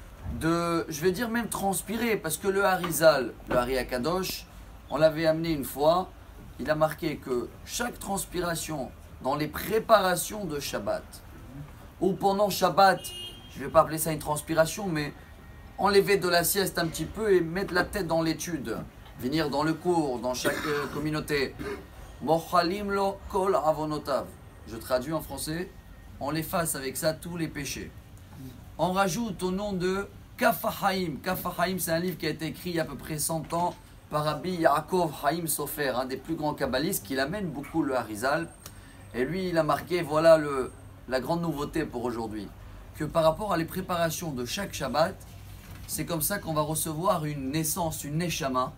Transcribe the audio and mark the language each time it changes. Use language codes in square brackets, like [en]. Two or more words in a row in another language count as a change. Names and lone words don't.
[fr] de, je vais dire même transpirer, parce que le Harizal, le Hari Akadosh, on l'avait amené une fois, il a marqué que chaque transpiration dans les préparations de Shabbat, ou pendant Shabbat, je ne vais pas appeler ça une transpiration, mais enlever de la sieste un petit peu et mettre la tête dans l'étude, venir dans le cours, dans chaque communauté. [he] מוחלים לו כל עוונותיו. [fr] Je traduis en français, on efface avec ça tous les péchés. On rajoute au nom de Kaf HaChaim. Kaf HaChaim, c'est un livre qui a été écrit il y a à peu près 100 ans par Rabbi Yaakov Chaim Sofer, un des plus grands kabbalistes qui amène beaucoup le Harizal. Et lui, il a marqué, voilà la grande nouveauté pour aujourd'hui, que par rapport à les préparations de chaque Shabbat, c'est comme ça qu'on va recevoir une naissance, une Neshama.